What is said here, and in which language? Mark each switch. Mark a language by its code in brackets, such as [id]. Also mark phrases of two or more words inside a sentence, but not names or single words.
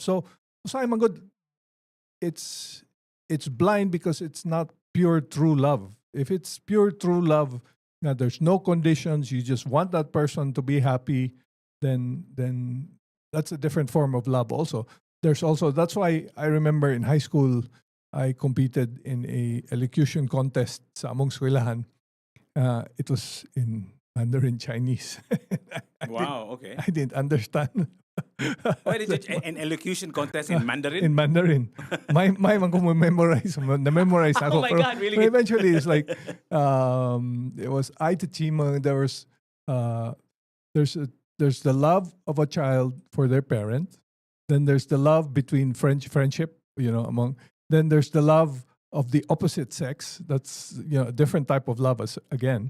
[en] So Simon Good, it's blind because it's not pure true love. If it's pure true love, there's no conditions, you just want that person to be happy, then that's a different form of love also. There's also, that's why I remember in high school, I competed in a elocution contest [ceb] sa among eskwelahan. [en] It was in Mandarin Chinese. Wow, okay. I didn't understand. Why did you an elocution contest in Mandarin? In Mandarin. [ceb] May man ko memorize. Na-memorize [en] Oh ako. my Pero- God, really? But eventually, it's like, it was I to Chima. There was, there's the love of a child for their parent. Then there's the love between friendship, among. Then there's the love of the opposite sex. That's, a different type of love again.